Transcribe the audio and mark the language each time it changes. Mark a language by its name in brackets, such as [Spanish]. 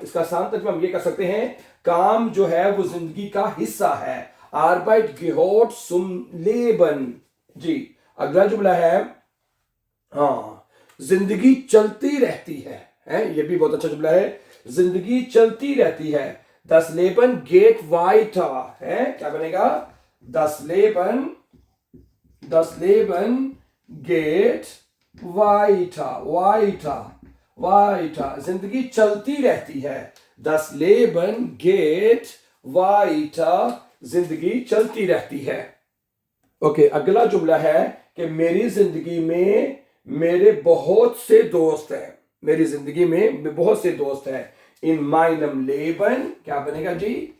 [Hindi] इसका आसान तर्जुमा हम ये कर सकते हैं, काम जो है वो जिंदगी का हिस्सा है। [German] आर्बाइट गेहोर्ट सुमलेबन जी। [Hindi] अगला जुमला है, हाँ, जिंदगी चलती रहती है, ये भी बहुत अच्छा जुमला है। जिंदगी चलती रहती है। [German] Das Leben geht weiter है, [Hindi] क्या बनेगा? [German] Das Leben geht weiter, weiter, weiter। [Hindi] जिंदगी चलती रहती है। [German] Das Leben geht weiter, [Hindi] जिंदगी चलती रहती है। ओके, अगला जुमला है कि मेरी जिंदगी में मेरे बहुत से दोस्त हैं। मेरी जिंदगी में बहुत से दोस्त हैं। [German] इन माइनम लेबन, [Hindi] क्या बनेगा जी?